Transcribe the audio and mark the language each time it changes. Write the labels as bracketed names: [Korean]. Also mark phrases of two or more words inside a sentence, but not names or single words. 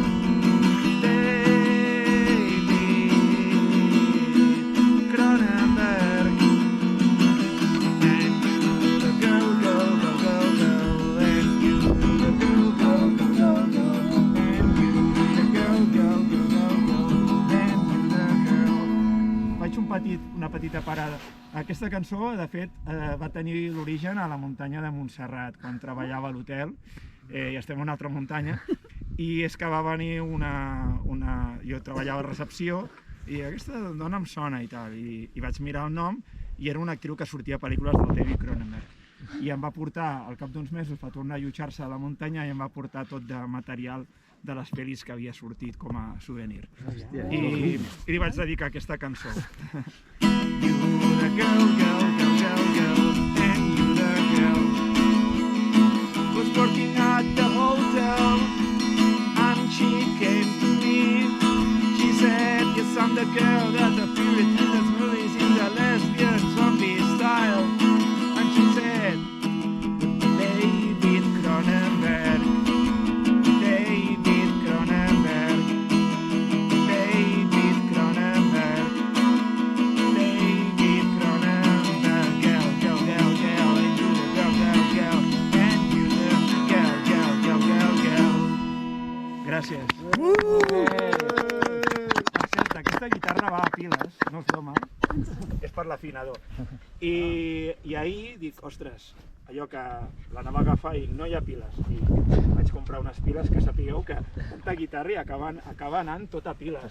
[English] Cronenberg. And you the girl, go, go, go, go. And you the girl, go, go, go, go. And you the girl, go, go, go, go. And you the girl. [Catalan] Faig una petita parada. Aquesta cançó, de fet, va tenir l'origen a la muntanya de Montserrat, quan treballava a l'hotel, i estem a una altra muntanya, i és que va venir jo treballava a recepció, i aquesta dona em sona i tal, i vaig mirar el nom, i era una actriu que sortia a pel·lícules del David Cronenberg. I em va portar, al cap d'uns mesos, va tornar a allotjar-se a la muntanya i em va portar tot de material de les pel·lis que havia sortit com a souvenir. I li vaig dedicar aquesta cançó. [English] You the girl, girl, girl, girl, girl, and you the girl. Was working at the hotel, and she came to me. She said, yes, I'm the girl that appeared in the movies in the lesbian zombie style. And she said, David Cronenberg, David Cronenberg, David Cronenberg, David Cronenberg, girl, girl, girl, girl, and you the girl, girl, girl, and you the girl, girl, girl, girl, girl. [Catalan] Gràcies. Per cert, aquesta guitarra va a piles, no és broma. És per l'afinador. I ahir dic, ostres, allò que l'anava a agafar i no hi ha piles. I vaig comprar unes piles que sapigueu que tanta guitarra i acaba anant tot a piles.